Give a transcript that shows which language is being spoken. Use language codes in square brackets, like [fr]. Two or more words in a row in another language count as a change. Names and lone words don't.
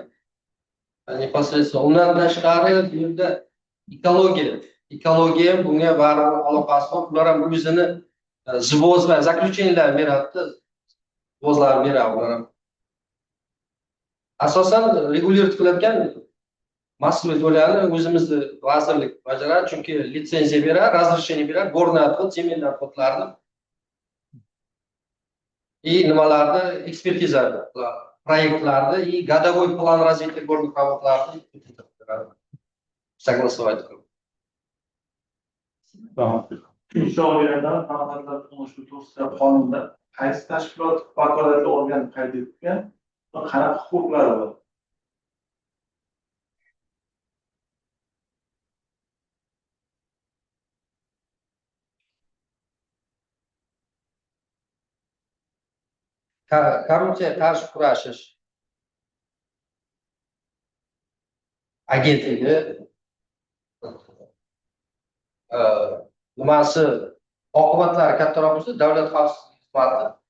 [uz] Непосредственно undan tashqari bu yerda ekologiya bunga baribir aloqasi bor. Ular ham o'zini zvoz va заключениялар beradi, zvozlar beradi ular ham. Asosan regulirovать qiladigan mas'uliyat bo'ladi o'zimizni vazirlik bajaradi, chunki litsenziya beradi, [ru] разрешение beradi, горный отход, земельный отходlarni [uz] nimalarni ekspertiza qiladi, proyektlarni [ru] и годовой план развития горных работlarni согласовать qiladi. [uz] Insholardan xalqlar turmushi to'g'risida qonunda qaysi tashkilot vakolatli organ qayd etilgan va qanaqa huquqlari bor? Korrupsiyaga qarshi kurashish agentligi nimasi oqibatlari kattaroq bo'lsa, davlat xavfsizligi xizmati